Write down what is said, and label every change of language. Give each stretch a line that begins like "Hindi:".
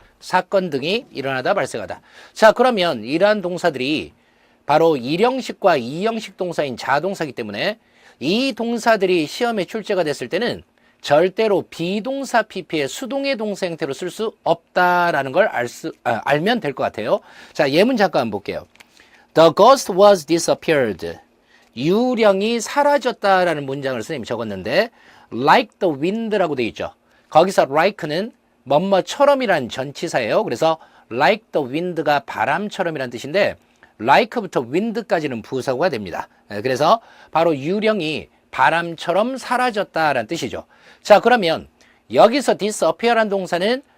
Korean: 사건 등이 일어나다 발생하다. 자, 그러면 이러한 동사들이 바로 일형식과 이형식 동사인 자동사이기 때문에 이 동사들이 시험에 출제가 됐을 때는 절대로 비동사 PP의 수동의 동사 형태로 쓸 수 없다라는 걸 알면 될 것 같아요. 자, 예문 잠깐 한번 볼게요.
English: The ghost was disappeared.
Korean: 유령이 사라졌다라는 문장을 선생님이 적었는데
English: like the wind
Korean: 라고 되어 있죠. 거기서 like는 뭐뭐처럼이란 전치사예요. 그래서 like the wind가 바람처럼이란 뜻인데 like부터 wind까지는 부사구가 됩니다. 그래서 바로 유령이 바람처럼 사라졌다라는 뜻이죠. 자, 그러면 여기서 disappear란 동사는